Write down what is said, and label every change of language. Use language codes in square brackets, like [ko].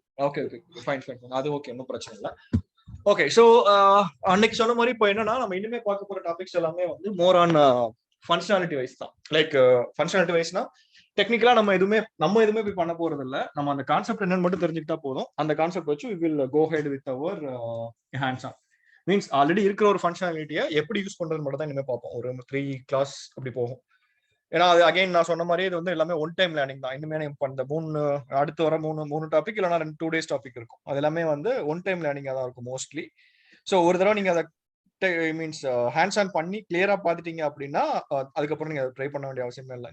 [ta] Okay okay, fine. அது okay, ஒன்றும் பிரச்சனை இல்லை. ஓகே, ஸோ அன்னைக்கு சொன்ன மாதிரி இப்போ என்னன்னா நம்ம இனிமே பார்க்க போற டாபிக்ஸ் எல்லாமே வந்து மோர் ஆன் ஃபங்க்ஷனாலிட்டி வைஸ் தான். லைக் ஃபங்க்ஷனாலிட்டி வைஸ்னா டெக்னிக்கலா நம்ம எதுவுமே போய் பண்ண போறது இல்லை. நம்ம அந்த கான்செப்ட் என்னன்னு மட்டும் தெரிஞ்சுக்கிட்டா போதும். அந்த கான்செப்ட் வச்சு [en] we will go ahead with our hands on. [ta] Means already இருக்கிற ஒரு ஃபங்க்ஷனாலிட்டியை எப்படி யூஸ் பண்றது மட்டும் தான் இனிமே பார்ப்போம். ஒரு 3 கிளாஸ் அப்படி போகும். ஏன்னா அது அகைன் நான் சொன்ன மாதிரி இது வந்து எல்லாமே ஒன் டைம் லேர்னிங் தான். இனிமே இந்த அடுத்து வர மூணு டாபிக் இல்லைனா 2 days டாபிக் இருக்கும். அது எல்லாமே வந்து ஒன் டைம் லேர்னிங்காக தான் இருக்கும் மோஸ்ட்லி. ஸோ ஒரு தடவை நீங்க அதை மீன்ஸ் ஹேண்ட்ஸ் ஆன் பண்ணி கிளியரா பாத்துட்டீங்க அப்படின்னா அதுக்கப்புறம் நீங்க ட்ரை பண்ண வேண்டிய அவசியமே இல்லை.